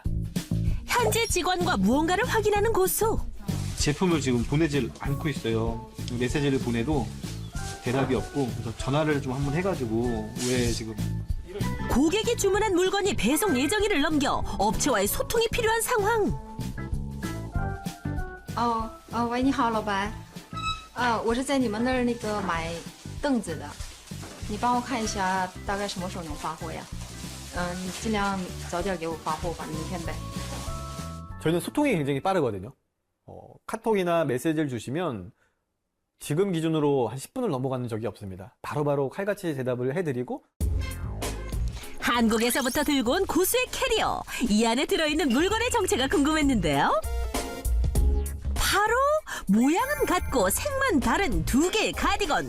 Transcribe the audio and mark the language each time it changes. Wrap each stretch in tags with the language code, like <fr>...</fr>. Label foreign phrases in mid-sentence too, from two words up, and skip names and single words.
<ko>현재 직원과 무언가를 확인하는 고수. 제품을 지금 보내질 않고 있어요. 메시지를 보내도 대답이 없고 그래서 전화를 좀 한번 해가지고 왜 지금 고객이 주문한 물건이 배송 예정일을 넘겨 업체와의 소통이 필요한 상황.</ko> <zh>喂，你好，老白。我是在你们那儿那个买凳子的，你帮我看一下大概什么时候能发货呀？你尽量早点给我发货吧，明天呗。</zh> <ko>저희는 소통이 굉장히 빠르거든요. 카톡이나 메시지를 주시면 지금 기준으로 한 10분을 넘어가는 적이 없습니다. 바로바로 칼같이 대답을 해드리고 한국에서부터 들고 온 고수의 캐리어. 이 안에 들어있는 물건의 정체가 궁금했는데요. 바로 모양은 같고 색만 다른 두 개의 가디건.</ko>